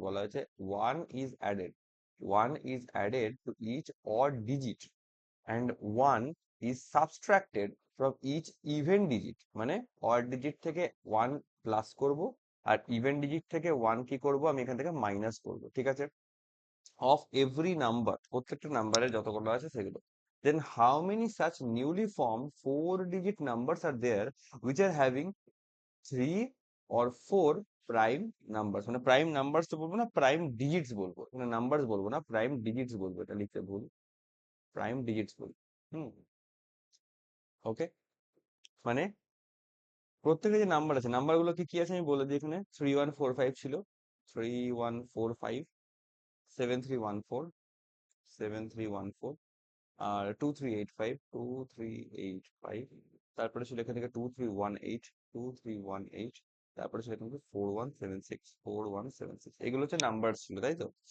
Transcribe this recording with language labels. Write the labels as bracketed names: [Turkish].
[Bangla] বলা হয়েছে [English] one is added to each odd digit and one is subtracted from each even digit, [Bangla] মানে odd digit থেকে one plus করব, আর even digit থেকে one কি করব, আমি এখান থেকে মাইনাস করব, ঠিক আছে, [English] of every number, [Bangla] প্রত্যেকটা নাম্বারের যতগুলো আছে সেগুলো। [English] Then how many such newly formed 4-digit numbers are there which are having 3 or 4 prime numbers? [Bangla] মানে প্রাইম নাম্বারস তো বলবো না, প্রাইম ডিজিটস বলবো, মানে নাম্বারস বলবো না, প্রাইম ডিজিটস বলবো, এটা লিখতে ভুল, প্রাইম ডিজিটস বলবো। হুম, ওকে। মানে প্রত্যেকটা যে নাম্বার আছে, নাম্বারগুলো কি কি আছে আমি বলে দিই এখানে। 3145 ছিল, 3145, 7314, 7314, আর 2385, তারপরে ছিল এখান থেকে 2318, তারপরে ছিল এখান থেকে 4176, এগুলো হচ্ছে নাম্বার ছিল, তাই তো?